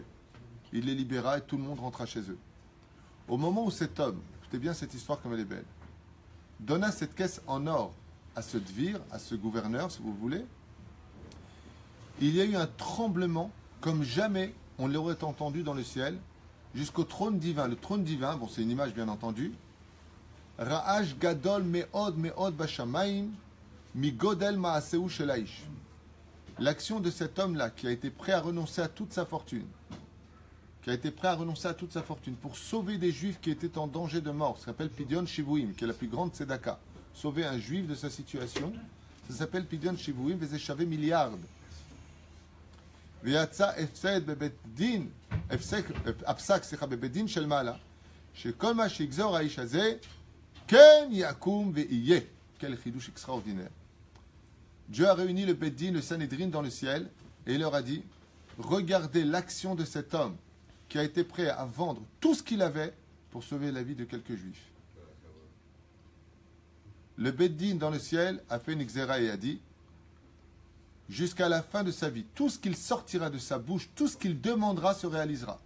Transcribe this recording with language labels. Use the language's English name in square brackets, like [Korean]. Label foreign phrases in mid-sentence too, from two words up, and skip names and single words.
[French] Il les libéra et tout le monde rentra chez eux. Au moment où cet homme, écoutez bien cette histoire comme elle est belle, donna cette caisse en or à ce dvir, à ce gouverneur, si vous voulez, il y a eu un tremblement comme jamais on l'aurait entendu dans le ciel, jusqu'au trône divin. Le trône divin, bon c'est une image bien entendu, [Hebrew] רעש גדול מאוד בשמים מגודל מעשיו של האיש. [French] L'action de cet homme-là qui a été prêt à renoncer à toute sa fortune, pour sauver des juifs qui étaient en danger de mort, ça s'appelle [Hebrew] פדיון שבויים, [French] qui est la plus grande tzedaka. Sauver un juif de sa situation, ça s'appelle [Hebrew] פדיון שבויים, וזה שווה [French] milliard. [Hebrew] ויצא הפסד בבית דין, הפסק, בבית דין של מעלה, שכל מה שיגזור האיש הזה, כן יקום ויהיה. [French] Quel חידוש extraordinaire. Dieu a réuni le [Hebrew] בית דין, [French] le Sanhedrin dans le ciel, et il leur a dit, regardez l'action de cet homme qui a été prêt à vendre tout ce qu'il avait pour sauver la vie de quelques juifs. Le [Hebrew] בית דין [French] dans le ciel a fait une xéra et a dit, jusqu'à la fin de sa vie, tout ce qu'il sortira de sa bouche, tout ce qu'il demandera se réalisera.